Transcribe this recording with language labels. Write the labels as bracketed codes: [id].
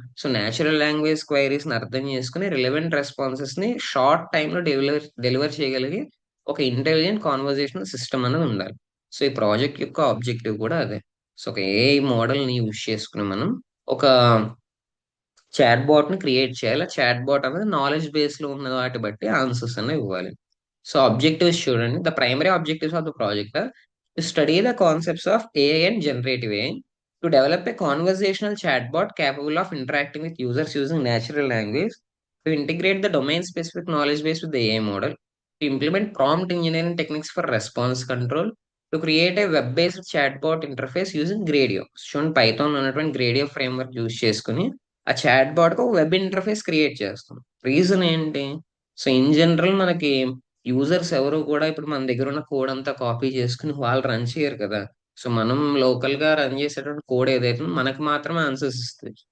[te] So natural language queries ని అర్థం చేసుకుని రిలవెంట్ రెస్పాన్సెస్ ని షార్ట్ టైమ్ లో డెలివర్ చేయగలిగి ఒక ఇంటెలిజెంట్ కాన్వర్జేషనల్ సిస్టమ్ అనేది ఉండాలి. సో ఈ ప్రాజెక్ట్ యొక్క ఆబ్జెక్టివ్ కూడా అదే. సో ఒక ఏఐ మోడల్ ని యూజ్ చేసుకుని మనం ఒక చాట్ బాట్ ని క్రియేట్ చేయాలి. ఆ చాట్ బాట్ అనేది నాలెడ్జ్ బేస్ లో ఉన్న వాటి బట్టి ఆన్సర్స్ అనేవి ఇవ్వాలి. సో ఆబ్జెక్టివ్స్ చూడండి. [en] The primary objectives of the project to study the concepts of AI and generative AI, to develop a conversational chatbot capable of interacting with users using natural language, to integrate the domain specific knowledge base with the AI model, to implement prompt engineering techniques for response control, to create a web based chatbot interface using Gradio. [te] చూడండి, Python ఉన్నటువంటి గ్రేడియో framework use చేసుకుని ఆ chat bot కు web interface create చేస్తాం. Reason ఏంటి, so in general మనకి users ఎవరు కూడా ఇప్పుడు మన దగ్గర ఉన్న కోడ్ అంతా కాపీ చేసుకుని వాళ్ళు రన్ చేయరు కదా. సో మనం లోకల్ గా రన్ చేసేటువంటి కోడ్ ఏదైతే ఉందో మనకు మాత్రమే ఆన్సర్స్ ఇస్తుంది.